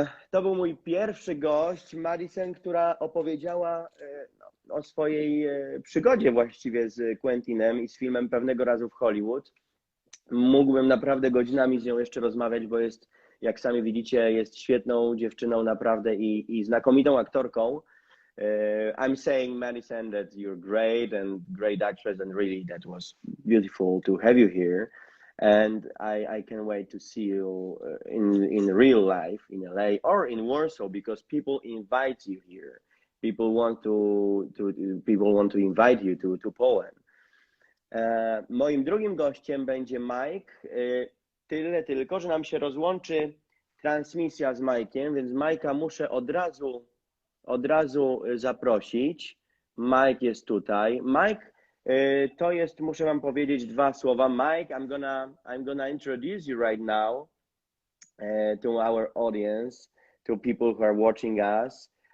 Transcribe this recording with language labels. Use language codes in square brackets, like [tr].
[pl] To był mój pierwszy gość, Madison, która opowiedziała o swojej przygodzie właściwie z Quentinem i z filmem Pewnego Razu w Hollywood. Mógłbym naprawdę godzinami z nią jeszcze rozmawiać, bo jest, jak sami widzicie, jest świetną dziewczyną naprawdę i znakomitą aktorką. [en] I'm saying, Madison, that you're great and great actress, and really that was beautiful to have you here. And I can't wait to see you in real life in LA or in Warsaw, because people invite you here. People want to invite you to Poland. [pl] Moim drugim gościem będzie Mike. Tyle tylko, że nam się rozłączy transmisja z Mike'iem, więc Mike'a muszę od razu zaprosić. Mike jest tutaj. Mike, to jest, muszę wam powiedzieć dwa słowa. [en] Mike, I'm gonna introduce you right now to our audience, to people who are watching us.